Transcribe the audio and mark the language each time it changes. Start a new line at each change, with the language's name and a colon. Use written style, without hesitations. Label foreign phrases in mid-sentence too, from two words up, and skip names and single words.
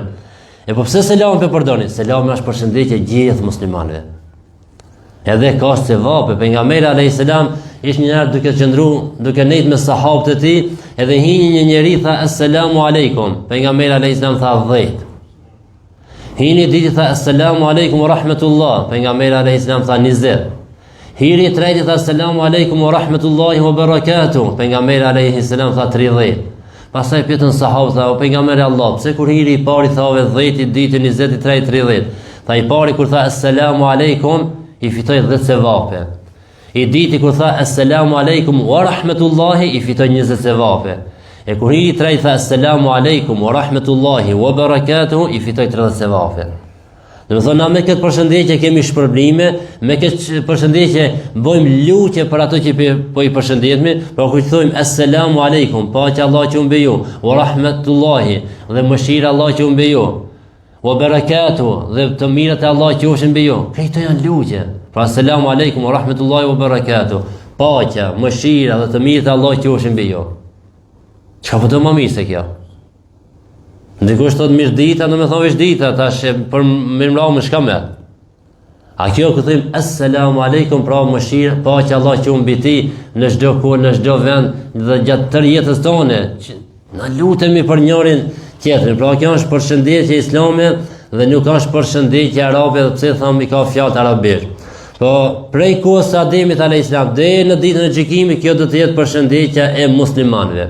Albanian: E po pse selam për përdorin? Selam është përshëndetje gjithë muslimanëve. Edhe ka sevap, pejgamberi
Arabic: عليه السلام
Albanian: ishte një herë duke qëndruar, duke nejt me sahabët e tij, edhe hini një njeri tha
Arabic: السلام عليكم.
Albanian: Pejgamberi
Arabic: عليه السلام
Albanian: tha 10. Hini diti tha
Arabic: السلام عليكم ورحمة الله.
Albanian: Pejgamberi
Arabic: عليه السلام
Albanian: tha 20. Hiri treti tha
Arabic: السلام عليكم ورحمة الله وبركاته.
Albanian: Pejgamberi
Arabic: عليه السلام
Albanian: tha 30. Pastaj pyetën sahabët, tha o pejgamberi Allah, pse kur hiri i pari thave 10, ditën 20, i treti 30. Tha i pari kur tha
Arabic: السلام عليكم,
Albanian: i fitoi 10 sevape. I diti kur tha
Arabic: السلام عليكم ورحمة الله,
Albanian: i fitoi 20 sevape. E kur hiri i treti tha
Arabic: السلام عليكم ورحمة الله وبركاته,
Albanian: i fitoi 30 sevape. Dhe me thonë, na me këtë përshëndetje kemi shpërblime, me këtë përshëndetje bojmë lutje për ato që po i përshëndetmi, por kur thojmë
Arabic: السلام عليكم,
Albanian: paqja Allah që mbi ju,
Arabic: ورحمة الله,
Albanian: dhe mëshira Allah që mbi ju,
Arabic: وبركاته,
Albanian: dhe të mirat e Allah që mbi ju. Këto janë lutje. Pra
Arabic: السلام عليكم ورحمة الله وبركاته,
Albanian: paqja, mëshira dhe të mirat e Allah që mbi ju. Çka po të më mirë se kjo? Ndikush thot mirë dita, do me thonë veç dita, tash për mirëmbrëma më shka me. A kjo ku thim
Arabic: السلام عليكم,
Albanian: pra mëshirë, paqja Allah që mbi ti në çdo kohë, në çdo vend dhe gjatë tërë jetës tonë. Na lutemi për njërin tjetrin. Pra kjo është përshëndetje islame dhe nuk është përshëndetje arabe, dhe pse thamë i ka fjalë arabisht. Po prej kohës së Ademit
Arabic: عليه السلام
Albanian: deri në ditën e gjykimit, kjo do të jetë përshëndetja e muslimanëve.